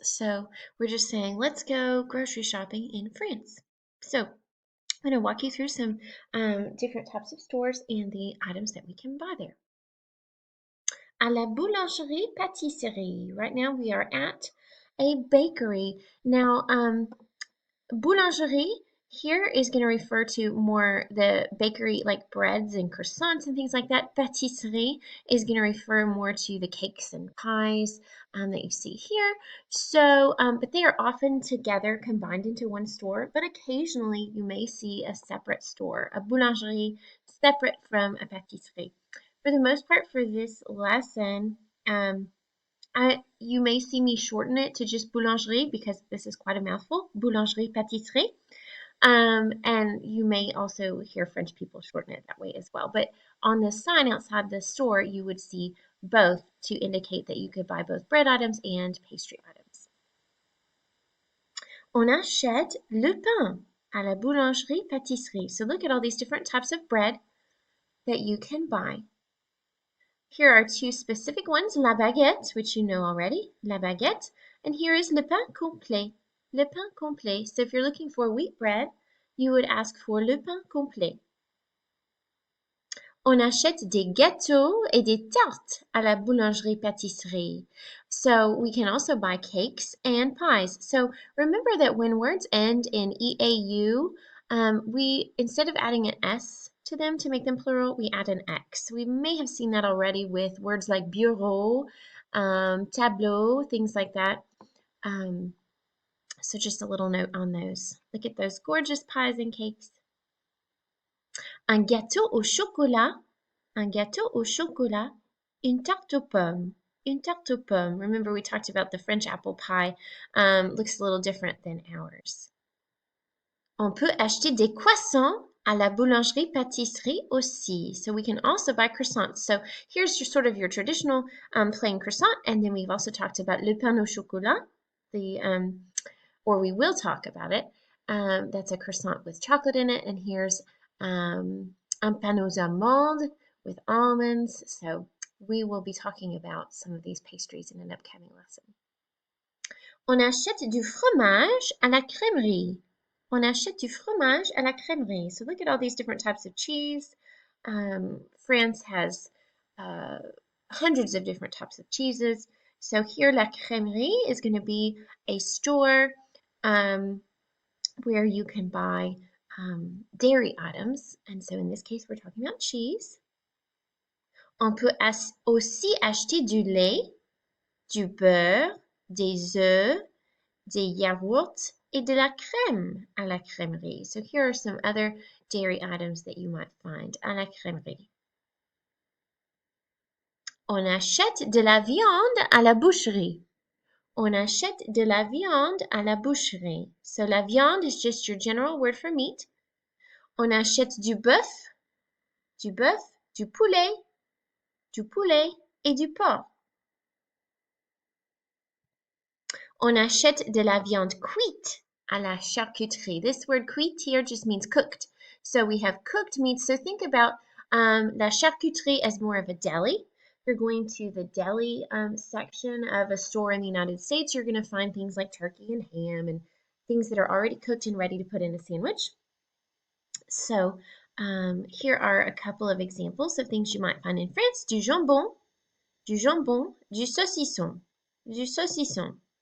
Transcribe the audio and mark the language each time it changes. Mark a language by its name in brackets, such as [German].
[English] So we're just saying, let's go grocery shopping in France. So I'm going to walk you through some different types of stores and the items that we can buy there. [French] À la boulangerie pâtisserie. [English] Right now we are at a bakery. Now, boulangerie here is going to refer to more the bakery like breads and croissants and things like that. Pâtisserie is going to refer more to the cakes and pies that you see here. So, but they are often together combined into one store, but occasionally you may see a separate store, a boulangerie separate from a pâtisserie. For the most part for this lesson, you may see me shorten it to just boulangerie because this is quite a mouthful. [French] Boulangerie pâtisserie. [English] And you may also hear French people shorten it that way as well. But on the sign outside the store, you would see both to indicate that you could buy both bread items and pastry items. [French] On achète le pain à la boulangerie pâtisserie. [English] So look at all these different types of bread that you can buy. Here are two specific ones, la baguette, which you know already, la baguette, and here is le pain complet, le pain complet. So if you're looking for wheat bread, you would ask for le pain complet. [French] On achète des gâteaux et des tartes à la boulangerie-pâtisserie. [English] So we can also buy cakes and pies. So remember that when words end in EAU, we, instead of adding an S to them to make them plural, we add an X. We may have seen that already with words like bureau, tableau, things like that. So just a little note on those. Look at those gorgeous pies and cakes. [French] Un gâteau au chocolat, un gâteau au chocolat, une tarte aux pommes, une tarte aux pommes. [English] Remember we talked about the French apple pie. Looks a little different than ours. [French] On peut acheter des croissants à la boulangerie-pâtisserie aussi. [English] So we can also buy croissants. So here's your sort of your traditional plain croissant, and then we've also talked about le pain au chocolat, or we will talk about it. That's a croissant with chocolate in it, and here's un pain aux amandes with almonds. So we will be talking about some of these pastries in an upcoming lesson. [French] On achète du fromage à la crèmerie. On achète du fromage à la crèmerie. [English] So look at all these different types of cheese. France has hundreds of different types of cheeses. So here, la crèmerie is going to be a store where you can buy dairy items. And so in this case, we're talking about cheese. [French] On peut aussi acheter du lait, du beurre, des œufs, des yaourts, et de la crème à la crèmerie. [English] So here are some other dairy items that you might find [French] à la crèmerie. On achète de la viande à la boucherie. On achète de la viande à la boucherie. [English] So la viande is just your general word for meat. [French] On achète du bœuf, du poulet et du porc. On achète de la viande cuite à la charcuterie. [English] This word cuite here just means cooked. So we have cooked meats. So think about la charcuterie as more of a deli. If you're going to the deli section of a store in the United States, you're going to find things like turkey and ham and things that are already cooked and ready to put in a sandwich. So here are a couple of examples of things you might find in France. [French] Du jambon, du saucisson, du saucisson.